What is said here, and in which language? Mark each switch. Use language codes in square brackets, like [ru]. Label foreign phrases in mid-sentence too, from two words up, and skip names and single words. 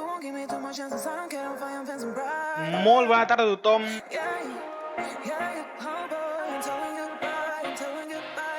[en] give me too much chances, I don't care, I'm fine, I'm fencing bright. [ca] Molt bona tarda a tothom. [en] Yeah, oh boy, I'm telling goodbye, I'm telling goodbye.